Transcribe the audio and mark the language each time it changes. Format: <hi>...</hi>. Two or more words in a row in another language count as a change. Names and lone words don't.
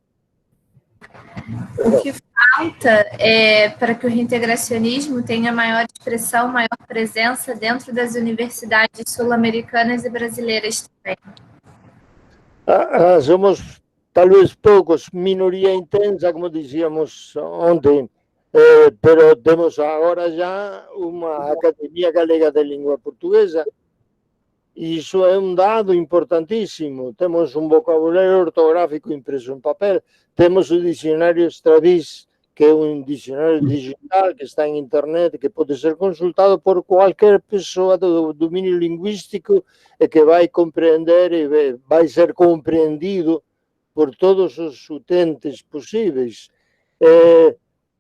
<pt>O que falta para que o reintegracionismo tenha maior expressão, maior presença dentro das universidades sul-americanas e brasileiras também? Somos talvez poucos, minoria intensa, como dizíamos ontem, pero temos agora já uma Academia Galega de Língua Portuguesa.</pt> <gl>Iso é un dado importantísimo. Temos un vocabulario ortográfico impreso en papel, temos o dicionario Stradis, que é un dicionario digital que está en internet, que pode ser consultado por cualquier persoa do dominio lingüístico e que vai compreender e vai ser compreendido por todos os utentes posibles.</gl>